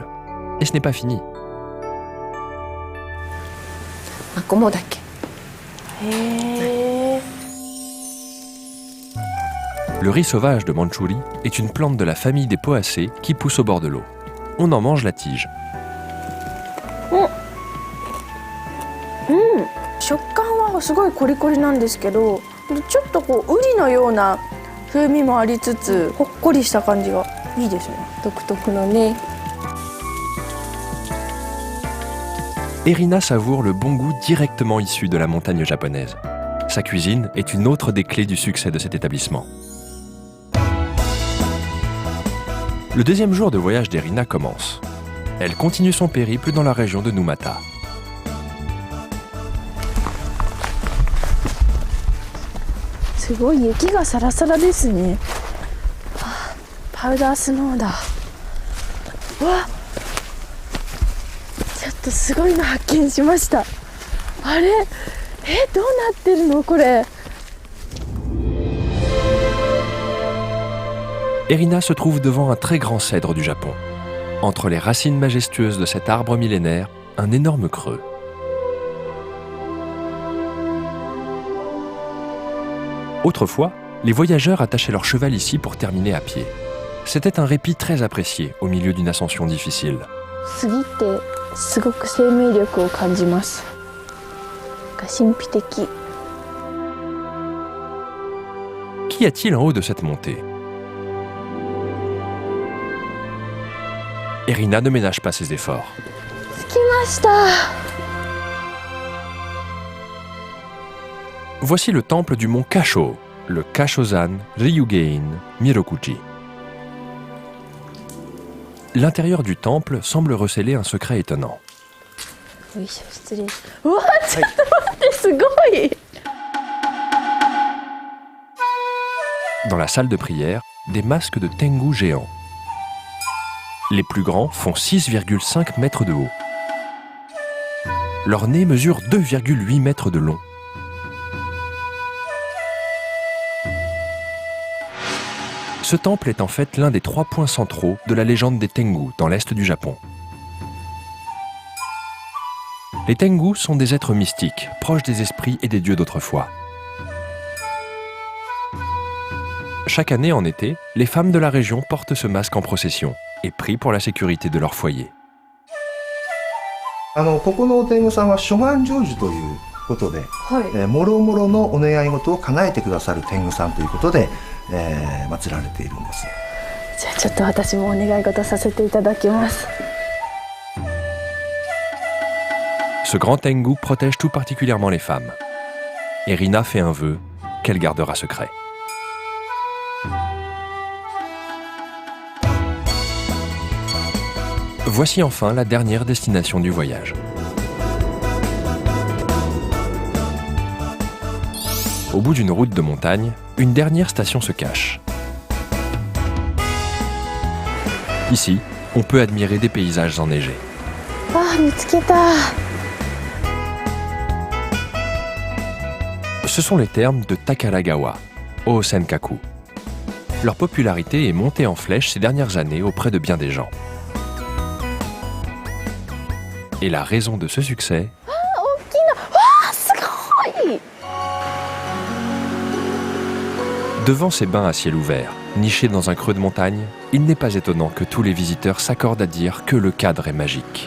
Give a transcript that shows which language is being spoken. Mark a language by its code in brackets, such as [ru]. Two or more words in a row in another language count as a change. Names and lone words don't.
[fr] Et ce n'est pas fini. Le riz sauvage de Mandchourie est une plante de la famille des poacées qui pousse au bord de l'eau. On en mange la tige. [ja] 食感はすごいコリコリなんですけど、ちょっとこうウリのような風味もありつつ、ほっこりした感じがいいですね。独特のね。 [fr] Erina savoure le bon goût directement issu de la montagne japonaise. Sa cuisine est une autre des clés du succès de cet établissement. Le deuxième jour de voyage d'Erina commence. Elle continue son périple dans la région de Numata. C'est beau, il y a qui [ja] がサラサラですね。パウダースノーだ。わ、ちょっとすごいの発見しました。あれ、どうなってるのこれ。 [fr] Erina se trouve devant un très grand cèdre du Japon. Entre les racines majestueuses de cet arbre millénaire, un énorme creux. Autrefois, les voyageurs attachaient leur cheval ici pour terminer à pied. C'était un répit très apprécié au milieu d'une ascension difficile. [ja] 杉ってすごく生命力を感じます。神秘的。 [fr] Qu'y a-t-il en haut de cette montée? Erina ne ménage pas ses efforts. [ja] 着きました。 [fr] Voici le temple du mont Kasho, le Kashozan Ryugein Mirokuji. L'intérieur du temple semble recéler un secret étonnant. [ja] よいしょ、失礼。うわ、ちょっと待って、すごい。 [fr] Dans la salle de prière, des masques de Tengu géants. Les plus grands font 6,5 mètres de haut. Leur nez mesure 2,8 mètres de long. Ce temple est en fait l'un des 3 points centraux de la légende des Tengu dans l'est du Japon. Les Tengu sont des êtres mystiques, proches des esprits et des dieux d'autrefois. Chaque année en été, les femmes de la région portent ce masque en procession et prient pour la sécurité de leur foyer. [ja] ここのお天狗さんは諸願成就ということで、もろもろのお願い事を叶えてくださる天狗さんということで、祀られているんです。じゃあちょっと私もお願い事させていただきます。 [fr] Ce grand Tengu protège tout particulièrement les femmes. Erina fait un vœu qu'elle gardera secret. Voici enfin la dernière destination du voyage. Au bout d'une route de montagne, une dernière station se cache. Ici, on peut admirer des paysages enneigés. [ja] Ah, 見つけた。 [fr] Ce sont les termes de Takaragawa, Osenkaku. Leur popularité est montée en flèche ces dernières années auprès de bien des gens. Et la raison de ce succès, devant ces bains à ciel ouvert, nichés dans un creux de montagne, il n'est pas étonnant que tous les visiteurs s'accordent à dire que le cadre est magique.